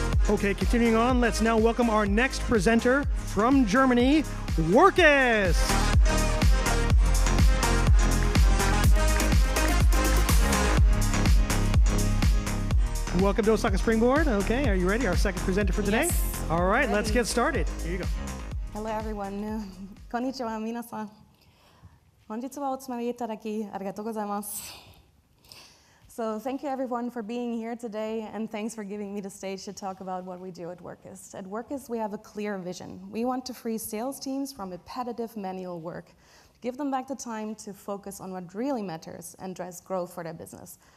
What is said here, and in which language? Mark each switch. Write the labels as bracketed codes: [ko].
[en] Okay, continuing on, let's now welcome our next presenter from Germany, Workus. Welcome to OSAKA Springboard. Okay, are you ready? Our second presenter for today? Yes. All right, let's get started. Here you go. Hello everyone. [ja] こんにちは皆さん。本日はお集まりいただきありがとうございます。 [en] So thank you everyone for being here today, and thanks for giving me the stage to talk about what we do at Workus. At Workus, we have a clear vision. We want to free sales teams from repetitive manual work, give them back the time to focus on what really matters and drives growth for their business.